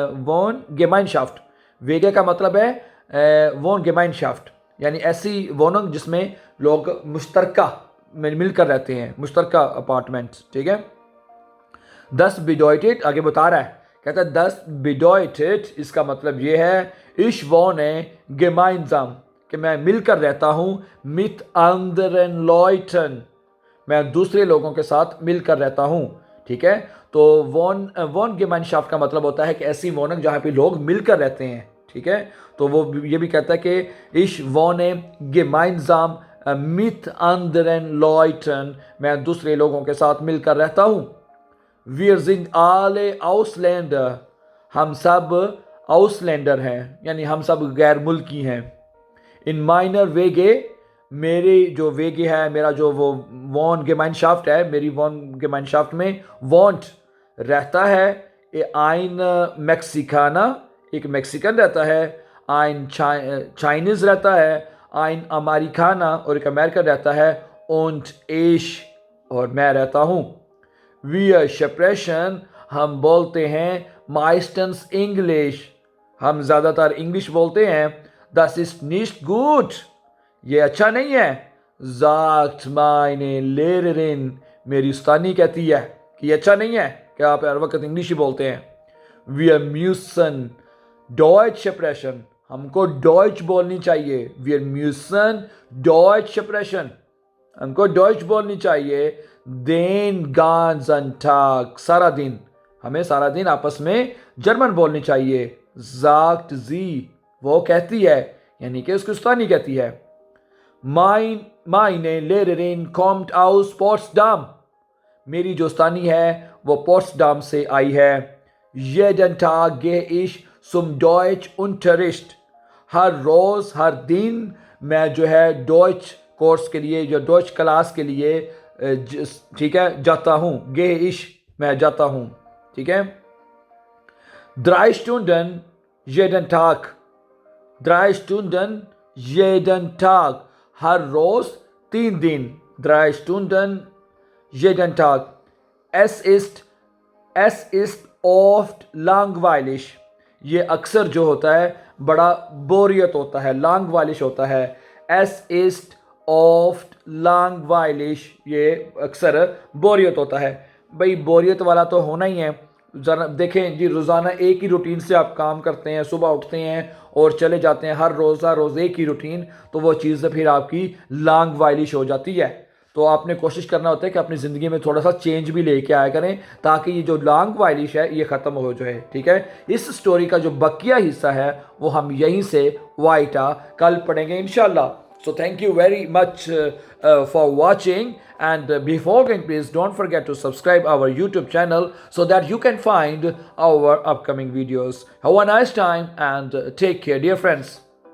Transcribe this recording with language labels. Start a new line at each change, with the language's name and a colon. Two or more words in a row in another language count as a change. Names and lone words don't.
Urdu: ویگے کا مطلب ہے
German: Wohn Gemeinschaft,
Urdu: یعنی ایسی ووننگ جس میں لوگ مشترکہ میں مل کر رہتے ہیں، مشترکہ اپارٹمنٹس، ٹھیک ہے.
German: 10 bedeutet
Urdu: آگے بتا رہا ہے، کہتا ہے
German: 10 bedeutet
Urdu: اس کا مطلب یہ ہے
German: ich wohne gemeinsam
Urdu: کہ میں مل کر رہتا ہوں,
German: mit anderen Leuten
Urdu: میں دوسرے لوگوں کے ساتھ مل کر رہتا ہوں، ٹھیک ہے. تو
German: Wohn Gemeinschaft
Urdu: کا مطلب ہوتا ہے کہ ایسی ووننگ جہاں پہ لوگ مل کر رہتے ہیں، ٹھیک ہے. تو وہ یہ بھی کہتا ہے کہ
German: ich wohne gemeinsam mit anderen Leuten
Urdu: میں دوسرے لوگوں کے ساتھ مل کر رہتا ہوں.
German: Wir sind alle Ausländer
Urdu: ہم سب آؤسلینڈر ہیں، یعنی ہم سب غیر ملکی ہیں.
German: In meiner WG
Urdu: میری جو ویگے ہے، میرا جو وہ
German: Wohn Gemeinschaft
Urdu: ہے، میری
German: Wohn Gemeinschaft
Urdu: میں وونٹ رہتا ہے,
German: ein Mexikaner
Urdu: ایک میکسیکن رہتا ہے,
German: ein Chinese
Urdu: رہتا ہے,
German: ein Amerikaner
Urdu: اور ایک امریکن رہتا ہے,
German: und ich
Urdu: اور میں رہتا ہوں.
German: Wir sprechen
Urdu: ہم بولتے ہیں meistens انگلش ہم زیادہ تر انگلش بولتے ہیں.
German: Das ist nicht gut
Urdu: یہ اچھا نہیں ہے.
German: sagt meine Lehrerin
Urdu: میری استانی کہتی ہے کہ یہ اچھا نہیں ہے کہ آپ ہر وقت انگلش ہی بولتے ہیں.
German: Wir müssen Deutsch sprechen
Urdu: ہم کو ڈوئچ بولنی چاہیے.
German: Wir müssen Deutsch sprechen
Urdu: ہم کو ڈوئچ بولنی چاہیے.
German: den ganzen Tag
Urdu: سارا دن ہمیں سارا دن آپس میں جرمن بولنی چاہیے.
German: sagt sie
Urdu: وہ کہتی ہے، یعنی کہ اس کی استانی کہتی ہے.
German: meine Lehrerin kommt aus Potsdam
Urdu: میری جو استانی ہے وہ پوٹسڈام سے آئی ہے.
German: jeden Tag gehe ich zum Deutschunterricht
Urdu: ہر روز ہر دن میں جو ہے ڈوئچ کورس کے لیے، جو ڈوئچ کلاس کے لیے، ٹھیک ہے، جاتا ہوں.
German: gehe ich
Urdu: میں جاتا ہوں، ٹھیک ہے.
German: 3 Stunden jeden Tag 3 Stunden jeden Tag
Urdu: ہر روز 3 دن.
German: 3 Stunden jeden Tag es ist oft langweilig
Urdu: یہ اکثر جو ہوتا ہے بڑا بوریت ہوتا ہے، langweilig ہوتا ہے.
German: es ist oft langweilig
Urdu: یہ اکثر بوریت ہوتا ہے. بھائی بوریت والا تو ہونا ہی ہے۔ ذرا دیکھیں جی، روزانہ ایک ہی روٹین سے آپ کام کرتے ہیں، صبح اٹھتے ہیں اور چلے جاتے ہیں، ہر روز ایک ہی روٹین، تو وہ چیز پھر آپ کی langweilig ہو جاتی ہے. تو آپ نے کوشش کرنا ہوتا ہے کہ اپنی زندگی میں تھوڑا سا چینج بھی لے کے آیا کریں تاکہ یہ جو langweilig ہے یہ ختم ہو جائے، ٹھیک ہے. اس سٹوری کا جو بقیہ حصہ ہے وہ ہم یہیں سے وائٹا کل پڑھیں گے ان شاء اللہ.
English: So thank you very much for watching, and before going, please don't forget to subscribe our YouTube channel so that you can find our upcoming videos. Have a nice time and take care, dear friends.